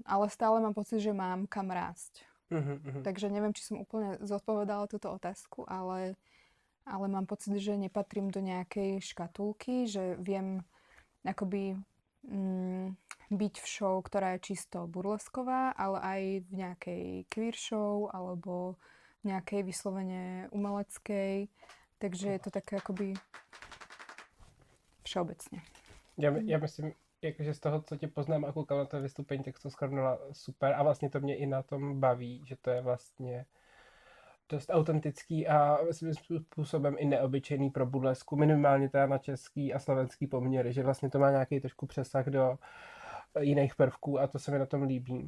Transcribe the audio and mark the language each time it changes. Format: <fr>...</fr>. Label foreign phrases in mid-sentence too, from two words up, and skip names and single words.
<sk>Ale stále mám pocit, že mám kam rásť. Takže neviem, či som úplne zodpovedala túto otázku, ale mám pocit, že nepatrím do nejakej škatulky, že viem akoby byť v show, ktorá je čisto burlesková, ale aj v nejakej</sk> <en>queer show</en> <sk>alebo v nejakej vyslovene umeleckej. Takže je to také akoby všeobecně.</sk> <cs>Já myslím, jakože z toho, co tě poznám a koukám na to vystoupení, tak to shrnula super a vlastně to mě i na tom baví, že to je vlastně dost autentický a svým způsobem i neobyčejný pro burlesku, minimálně teda na český a slovenský poměry, že vlastně to má nějaký trošku přesah do jiných prvků a to se mi na tom líbí.</cs>